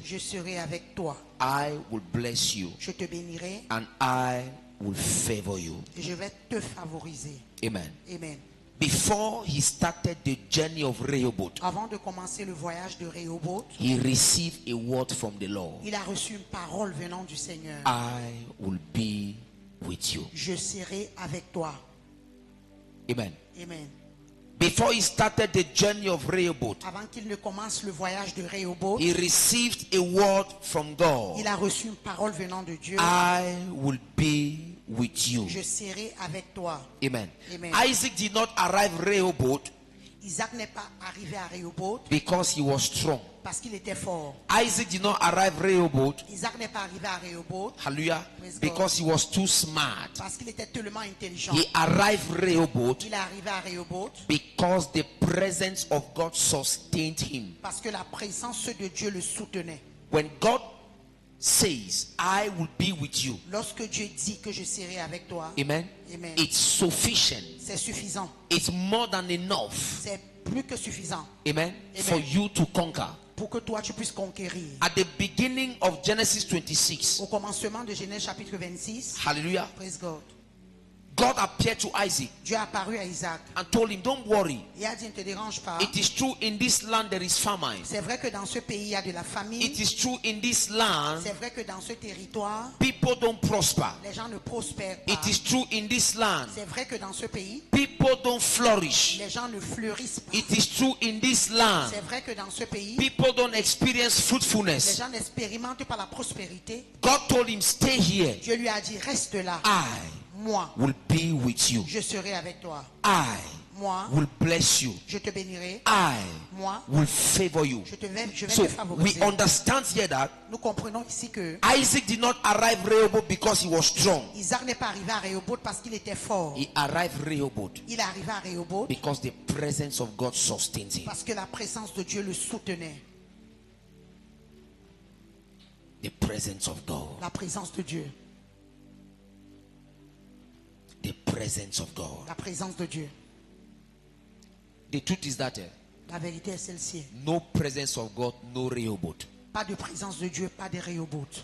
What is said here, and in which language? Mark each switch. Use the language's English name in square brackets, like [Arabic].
[French] je serai avec toi, [English] I will bless you [French] je te bénirai [English] and I will favor you. [French] et je vais te favoriser. [English] Amen. [French] Amen. [English] Before he started the journey of Rehoboth, [French] Avant de commencer le voyage de Rehoboth, [English] he received a word from the Lord. [French] il a reçu une parole venant du Seigneur. [English] I will be with you. [French] Je serai avec toi. [English] Amen. [French] Amen. [English] Before he started the journey of Rehoboth, [French] Avant qu'il ne commence le voyage de Rehoboth, [English] he received a word from God. [French] il a reçu une parole venant de Dieu. [English] I will be with you. [French] Je serai avec toi. [English] Amen. [French] Amen. [English] Isaac did not arrive Rehoboth [French] Isaac n'est pas arrivé à Rehoboth [English] because he was strong. [French] parce qu'il était fort. [English] Isaac did not arrive Rehoboth, [French] Isaac n'est pas arrivé à Rehoboth [English] hallelujah, Praise God. because he was too smart. [French] parce qu'il était tellement intelligent. [English] He arrived Rehoboth [French] Il est arrivé à Rehoboth [English] because the presence of God sustained him. [French] parce que la présence de Dieu le soutenait. [English] When God says, I will be with you, [French] Lorsque Dieu dit que je serai avec toi, [English] amen, [French] Amen. [English] it's sufficient. [French] c'est suffisant. [English] It's more than enough, [French] C'est plus que suffisant [English] amen, [French] Amen. [English] for you to conquer. [French] pour que toi tu puisses conquérir. [English] At the beginning of Genesis 26, [French] Au commencement de Genèse chapitre 26, [English] hallelujah, praise God, God appeared to Isaac [French] Dieu est apparu à Isaac [English] and told him, don't worry. [French] et a dit ne te dérange pas. [English] It is true in this land there is famine. [French] C'est vrai que dans ce pays il y a de la famine. [English] It is true in this land [French] C'est vrai que dans ce territoire [English] people don't prosper. [French] les gens ne prospèrent pas. [English] It is true in this land [French] C'est vrai que dans ce pays [English] people don't flourish. [French] les gens ne fleurissent pas. [English] It is true in this land [French] C'est vrai que dans ce pays [English] people don't experience [French] les [English] fruitfulness. [French] gens n'expérimentent pas la prospérité. [English] God told him, stay here. [French] Dieu lui a dit reste là. Moi [English] I will be with you. [French] je serai avec toi. [English] I [French] Moi [English] will bless you. [French] je te bénirai. [English] I [French] Moi [English] will favor you. [French] je vais [English] So [French] te [English] we [French] favoriser. [English] understand here that [French] Nous comprenons ici que [English] Isaac did not arrive Rehoboth because he was strong. [French] Isaac n'est pas arrivé à Rehoboth parce qu'il était fort. [English] He arrived Rehoboth [French] Il est arrivé à Rehoboth [English] because the presence of God sustains him. [French] parce que la présence de Dieu le soutenait. [English] The presence of God. [French] La présence de Dieu. [English] The presence of God. [French] La présence de Dieu. [English] The truth is that [French] La vérité est celle-ci. [English] no presence of God, no Rehoboth. [French] Pas de présence de Dieu, pas de Rehoboth.